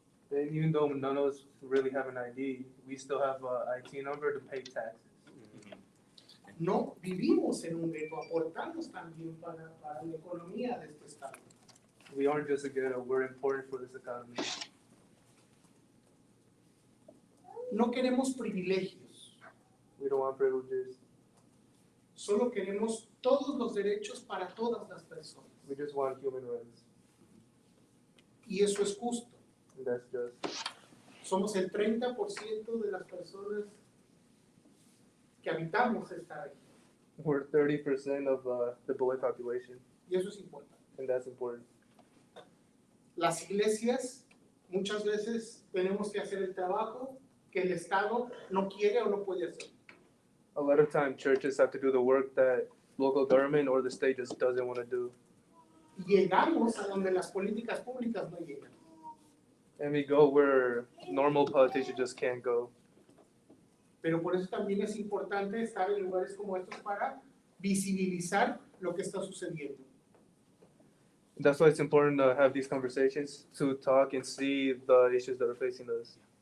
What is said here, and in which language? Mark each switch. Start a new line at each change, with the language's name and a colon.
English: And even though none of us really have an ID, we still have an IT number to pay taxes.
Spanish: No vivimos en un gueto, aportamos también para la economía de este estado.
English: We aren't just a ghetto, we're important for this economy.
Spanish: No queremos privilegios.
English: We don't want privileges.
Spanish: Solo queremos todos los derechos para todas las personas.
English: We just want human rights.
Spanish: Y eso es justo.
English: And that's just.
Spanish: Somos el 30% de las personas que habitamos esta región.
English: We're 30% of the Beloit population,
Spanish: Y eso es importante.
English: and that's important.
Spanish: Las iglesias, muchas veces tenemos que hacer el trabajo que el Estado no quiere o no puede hacer.
English: A lot of time, churches have to do the work that local government or the state just doesn't want to do.
Spanish: Llegamos a donde las políticas públicas no llegan.
English: And we go where normal politicians just can't go.
Spanish: Pero por eso también es importante estar en lugares como estos para visibilizar lo que está sucediendo.
English: That's why it's important to have these conversations, to talk and see the issues that are facing us.